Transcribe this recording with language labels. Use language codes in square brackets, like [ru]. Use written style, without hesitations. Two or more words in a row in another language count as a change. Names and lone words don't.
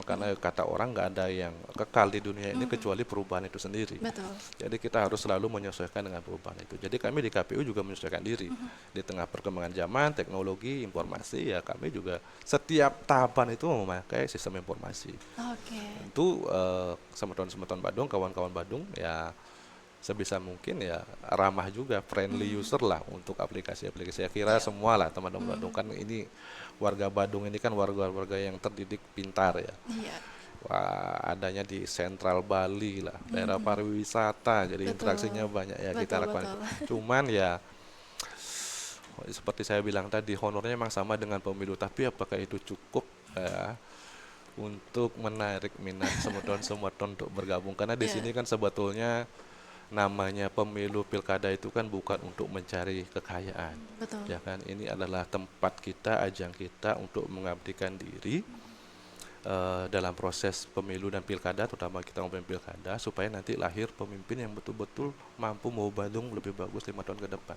[id] Karena kata orang nggak ada yang kekal di dunia ini kecuali perubahan itu sendiri. Betul. Jadi kita harus selalu menyesuaikan dengan perubahan itu. Jadi kami di KPU juga menyesuaikan diri di tengah perkembangan zaman, teknologi, informasi. Ya kami juga setiap tahapan itu memakai sistem informasi. Oke. Tentu semeton-semeton Badung, kawan-kawan Badung ya sebisa mungkin ya ramah juga, [en] friendly user [id] lah untuk aplikasi-aplikasi. Saya kira semua lah teman-teman Badung, kan ini warga Badung ini kan warga-warga yang terdidik pintar ya. Iya. Wah, adanya di Sentral Bali lah, daerah pariwisata, jadi Betul. interaksinya banyak ya kita Betul, lakukan. betul. Cuman ya seperti saya bilang tadi, honornya memang sama dengan pemilu, tapi apakah itu cukup ya untuk menarik minat semeton-semeton untuk bergabung? Karena di Iya. sini kan sebetulnya namanya pemilu pilkada itu kan bukan untuk mencari kekayaan, Betul. ya kan? Ini adalah tempat kita, ajang kita untuk mengabdikan diri dalam proses pemilu dan pilkada, terutama kita ngomongin pilkada, supaya nanti lahir pemimpin yang betul-betul mampu membawa Badung lebih bagus 5 tahun ke depan.